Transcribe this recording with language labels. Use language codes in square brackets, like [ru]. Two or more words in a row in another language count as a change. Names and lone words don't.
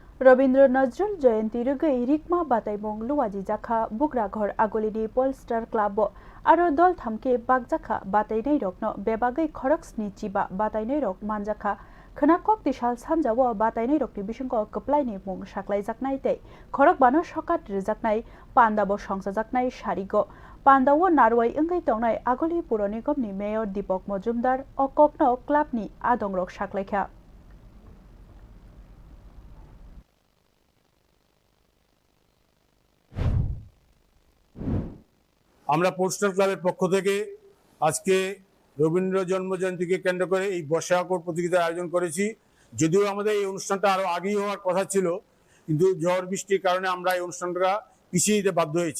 [trp] रवीन्द्र नजरुल जयंती रुगै रिकमा बाताइबं लुवाजी जाखा बुग्राघर आगलिनि पोलस्टार क्लाब आरो दल थामके बागजाखा बाताइनाय रकनो बेबागै खरक्सनि चिबा बाताइनाय रक मानजाखा खनाकक दिशाल सानजाव बाताइनाय रकनि बिसंग कप्लाइनि मुं साख्लायजाकनाय तै खरक बानो सकात रिजाकनाय पान्दाबो संसाजाकनाय सारिगो पान्दाव नारवाय इंगै तंनाय आगलि पुर निगमनि मेयर दीपक मजुमदार अककनो क्लाबनि आदं रक साख्लायखा [bn] আমরা পোস্টাল ক্লাবের পক্ষ থেকে আজকে রবীন্দ্র জন্মজয়ন্তীকে কেন্দ্র করে এই বর্ষাকর প্রতিযোগিতার আয়োজন করেছি। যদিও আমাদের এই অনুষ্ঠানটা আরো আগেই হওয়ার কথা ছিল, কিন্তু ঝড় বৃষ্টির কারণে আমরা এই অনুষ্ঠানটা পিছিয়ে দিতে বাধ্য হয়েছি।